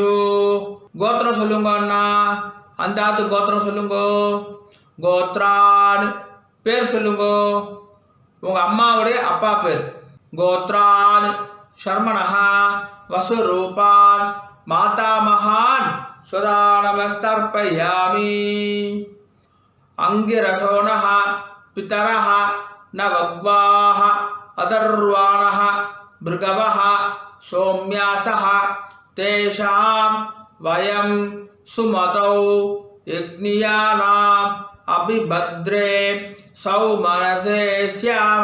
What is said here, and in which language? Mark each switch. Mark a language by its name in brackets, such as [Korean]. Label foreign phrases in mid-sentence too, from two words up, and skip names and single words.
[Tamil] கோத்திரம் சொல்லுங்க அண்ணா, அந்தாத்து கோத்திரம் சொல்லுங்க. கோத்ரான் பேர் சொல்லுங்க, உங்கள் அம்மாவுடைய அப்பா பேர். [Sanskrit] गोत्रान् शर्मणः वसुरूपान् मातामहान् स्वदानमस्तर्पयामि. अंगिरसोनः पितरः नवग्वाः अदर्वाणः भृगवः सौम्यासः तेषां वयं सुमतौ यज्ञियानाम् अभिभद्रे सौमनसे स्याम.